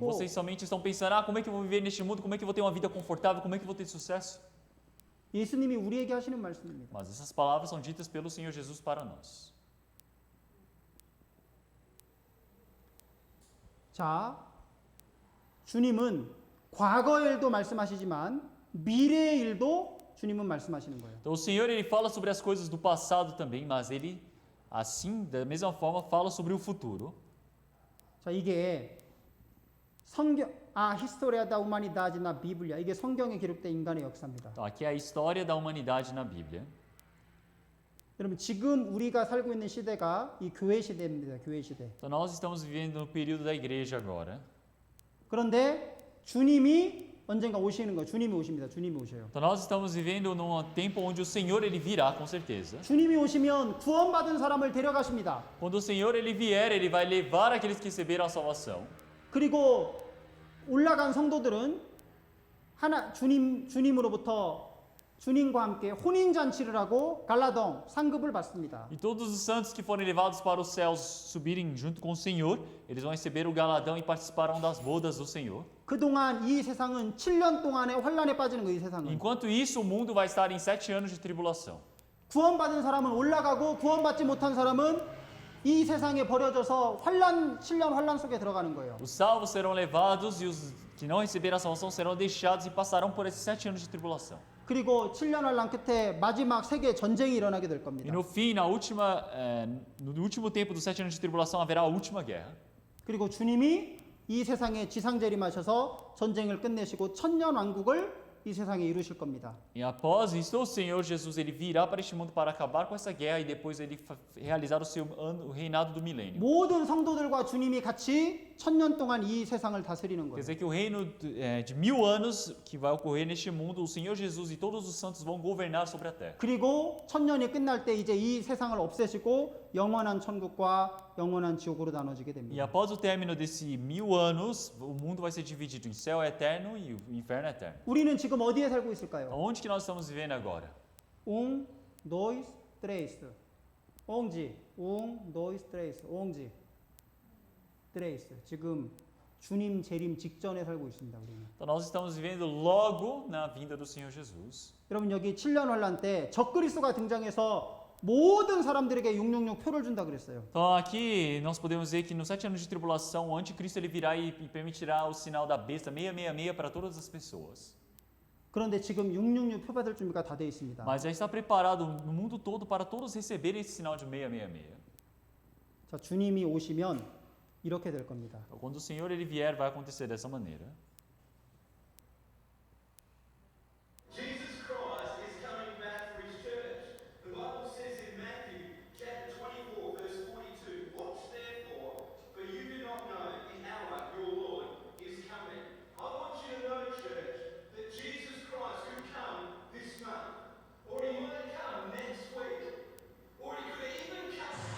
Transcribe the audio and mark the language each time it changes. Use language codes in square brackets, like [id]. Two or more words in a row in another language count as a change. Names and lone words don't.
[pt] Vocês somente estão pensando, como é que eu vou viver neste mundo, como é que eu vou ter uma vida confortável, como é que eu vou ter sucesso? [ko] 예수님이 우리에게 하시는 말씀입니다. [pt] Mas essas palavras são ditas pelo Senhor Jesus para nós. [ko] 자, 주님은 과거의 일도 말씀하시지만 미래의 일도 주님은 말씀하시는 거예요. [pt] Então o Senhor ele fala sobre as coisas do passado também, mas ele assim, da mesma forma, fala sobre o futuro. [ko] 자, 이게 [pt] História da Humanidade na Bíblia. [ko] 이게 성경에 기록된 인간의 역사입니다. [pt] Então, aqui é a história da humanidade na Bíblia. [ko] 여러분, 지금 우리가 살고 있는 시대가 이 교회 시대입니다. 교회 시대. [pt] Então nós estamos vivendo no período da igreja agora. [ko] 그런데 주님이 언젠가 오시는 거예요. 주님이 오십니다. 주님이 오셔요. [pt] Então nós estamos vivendo num tempo onde o Senhor ele virá com certeza. [ko] 주님이 오시면 구원받은 사람을 데려가십니다. [pt] Quando o Senhor ele vier, ele vai levar aqueles que receberam a salvação. [ko] 그리고 올라간 성도들은 주님으로부터 주님과 함께 혼인 잔치를 하고 갈라동 상급을 받습니다. [pt] E todos os santos que forem levados para os céus subirem junto com o Senhor, eles vão receber o galadão e participarão das bodas do Senhor. [ko] 그동안 이 세상은 7년 동안의 환란에 빠지는 거예요, 이 세상은. [pt] Enquanto isso, o mundo vai estar em 7 anos de tribulação. [ko] 구원받은 사람은 올라가고 구원받지 못한 사람은 이 세상에 버려져서 7년 환란 속에 들어가는 거예요. [pt] Os salvos serão levados e os que não receberam a salvação serão deixados e passarão por esses 7 anos de tribulação. [ko] 그리고 7년 환란 끝에 마지막 세계 전쟁이 일어나게 될 [pt] E [ko] 겁니다. [pt] no fim, no último tempo dos 7 anos de tribulação, haverá a última guerra. [ko] 그리고 주님이 이 세상에 지상 재림하셔서 전쟁을 끝내시고 천년 왕국을 이 세상에 이루실 겁니다. [pt] E após isso, o Senhor Jesus ele virá para este mundo para acabar com essa guerra e depois ele realizar o reinado do milênio. [ko] 모든 성도들과 주님이 같이 1000년 동안 이 세상을 다스리는 [pt] Quer [ko] 거예요. [pt] dizer que o reino de 1000 anos que vai ocorrer neste mundo, o Senhor Jesus e todos os santos vão governar sobre a terra. [ko] 그리고 1000년이 끝날 때 이제 이 세상을 없애시고 영원한 천국과 영원한 지옥으로 나눠지게 [pt] E [ko] 됩니다. [pt] após o término desse 1000 anos, o mundo vai ser dividido em céu eterno e o inferno eterno. [ko] 우리는 지금 어디에 살고 있을까요? [pt] Onde que nós estamos vivendo agora? dois, três. dois, três. três. [ko] 지금 주님 재림 직전에 살고 있습니다. 우리는. [pt] Então nós estamos vivendo logo na vinda do Senhor Jesus. [ko] 여러분 여기 7년 환란 때 적그리스도가 등장해서 모든 사람들에게 666 표를 준다 그랬어요. [pt] Então aqui nós podemos ver que nos 7 anos de tribulação, o anticristo ele virá e permitirá o sinal da besta 666 para todas as pessoas. [ko] 그런데 지금 666 표 받을 준비가 다 돼 있습니다. [pt] Mas já está preparado no mundo todo para todos receberem esse sinal de 666. [ko] 자, 주님이 오시면 이렇게 될 겁니다. [pt] Então, quando o Senhor ele vier, vai acontecer dessa maneira. [en] Jesus Christ is coming back for his church. The Bible says in Matthew chapter 24 verse 42, watch therefore, for you do not know the hour your Lord is coming. I want you to know, church, that Jesus Christ could come this month, or he might come next week, or he could even come.